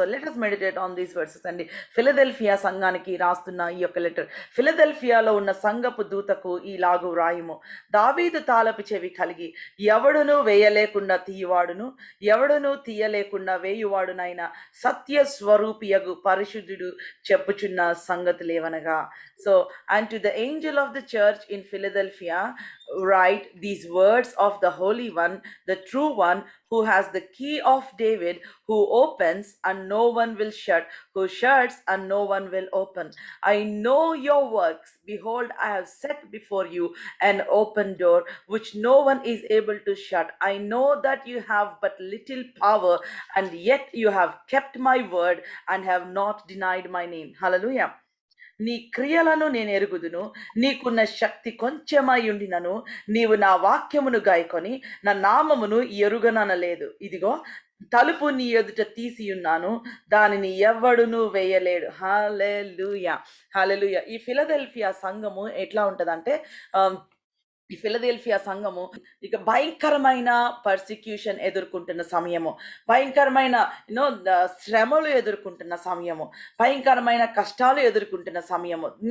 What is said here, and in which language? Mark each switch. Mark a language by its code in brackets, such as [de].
[en] So let us meditate on these verses. And [te] Philadelphia సంఘానికి రాస్తున్న ఈ యొక్క లెటర్. ఫిలదెల్ఫియాలో ఉన్న సంఘపు దూతకు ఈలాగు వ్రాయుము. దావీదు తాళపు చెవి కలిగి ఎవడును వేయలేకుండా తీయువాడును, ఎవడును తీయలేకుండా వేయువాడునైన సత్య స్వరూపియగు పరిశుద్ధుడు చెప్పుచున్న సంగతులేవనగా. [en] So, and to the angel of the church in Philadelphia write these words of the Holy One, the true one, who has the key of David, who opens and no one will shut, who shuts and no one will open. I know your works. Behold, I have set before you an open door, which no one is able to shut. I know that you have but little power, and yet you have kept my word and have not denied my name. Hallelujah. [te] నీ క్రియలను నేను ఎరుగుదును, నీకున్న శక్తి కొంచెమై ఉండినను నీవు నా వాక్యమును గాయకొని నా నామమును ఎరుగననలేదు. ఇదిగో తలుపు నీ ఎదుట తీసి ఉన్నాను, దానిని ఎవడును వేయలేడు. హల్లెలూయా, హల్లెలూయా. ఈ ఫిలదెల్ఫియా సంఘము ఎట్లా ఉంటదంటే, ఈ ఫిలదెల్ఫియా సంఘము ఇక భయంకరమైన పర్సిక్యూషన్ ఎదుర్కొంటున్న సమయము, భయంకరమైన శ్రమలు ఎదుర్కొంటున్న సమయము, భయంకరమైన కష్టాలు ఎదుర్కొంటున్న సమయము.